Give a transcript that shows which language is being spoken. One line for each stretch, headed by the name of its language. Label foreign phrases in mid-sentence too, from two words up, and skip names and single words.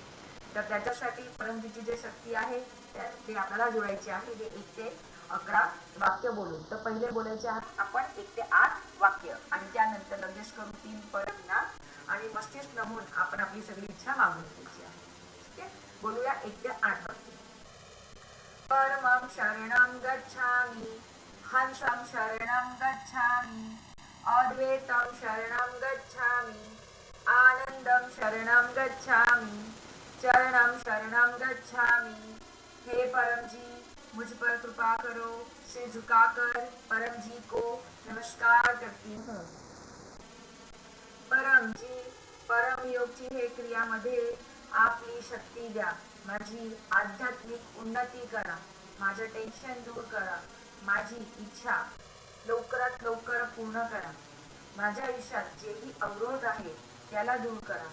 Marathi: तर त्याच्यासाठी परमजीची जी शक्ती आहे ते आपल्याला जोडायची आहे। हे 1 ते 11 वाक्य बोलून, तर पहिले बोलायचे आपण 1 ते 8 वाक्य आणि त्यानंतर लगेच करू 3 परम नाद आणि मस्तिष्क नमून आपण आपली सगळी इच्छा मागून घ्यायची आहे। ठीक आहे, बोलूया 1 ते 8 वाक्य।
Sanskrit: परमं शरणं गच्छामि, हंसं शरणं गच्छामि, अद्वैतं शरणं गच्छामि, आनंदं शरणं गच्छामि, चरणं शरणं गच्छामि।
Hindi: हे परम जी मुझ पर कृपा करो। सिर झुकाकर परम जी को नमस्कार करती हूँ।
Marathi: परम जी, परम योगची हे क्रियामध्ये आपली शक्ती द्या, माझी आध्यात्मिक उन्नती करा, माझं टेन्शन दूर करा, माझी इच्छा लवकरात लवकर पूर्ण करा. माझ्या आयुष्यात जेही अवरोध आहे त्याला दूर करा.